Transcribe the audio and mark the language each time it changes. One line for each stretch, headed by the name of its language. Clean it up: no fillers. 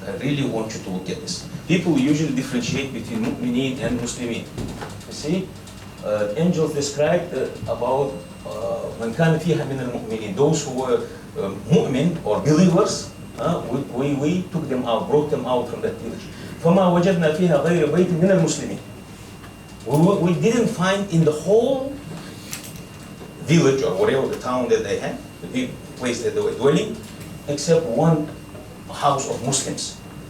English: I really want you to look at this. People usually differentiate between mu'mineen and muslimin. You see, angels described about
Arabic: man kana fiha min al-mu'minin,
English: those who were mu'min or believers. We took them out, brought them out from that village.
Arabic: فما وجدنا فيها غير بيت من المسلمين.
English: We didn't find in the whole village or whatever the town that they had, the place that they were dwelling, except one house of Muslims.